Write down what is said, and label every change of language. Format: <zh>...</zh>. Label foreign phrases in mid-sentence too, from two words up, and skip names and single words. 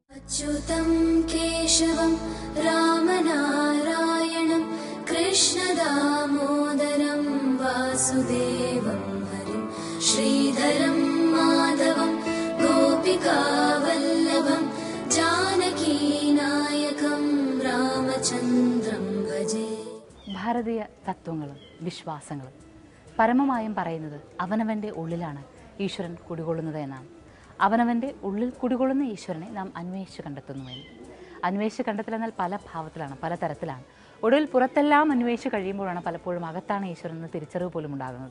<sa>च्युतं केशवं रामनारायणं कृष्णदामोदरं वासुदेवं हरिं श्रीधरं माधवं गोपिकावल्लभं जानकीनायकं रामचन्द्रं भजे.</sa> <ml>ഭാരതീയ തത്വങ്ങളും വിശ്വാസങ്ങളും പരമമായും പറയുന്നത് അവനവൻ്റെ ഉള്ളിലാണ് ഈശ്വരൻ കുടികൊള്ളുന്നത് എന്നാണ്. അവനവൻ്റെ ഉള്ളിൽ കുടികൊള്ളുന്ന ഈശ്വരനെ നാം അന്വേഷിച്ച് കണ്ടെത്തുന്നുവെന്ന്. അന്വേഷിച്ച് കണ്ടെത്തലെന്നാൽ പല ഭാവത്തിലാണ്, പല തരത്തിലാണ്. ഒടുവിൽ പുറത്തെല്ലാം അന്വേഷിച്ച് കഴിയുമ്പോഴാണ് പലപ്പോഴും അകത്താണ് ഈശ്വരൻ എന്ന തിരിച്ചറിവ് പോലും ഉണ്ടാകുന്നത്.</ml>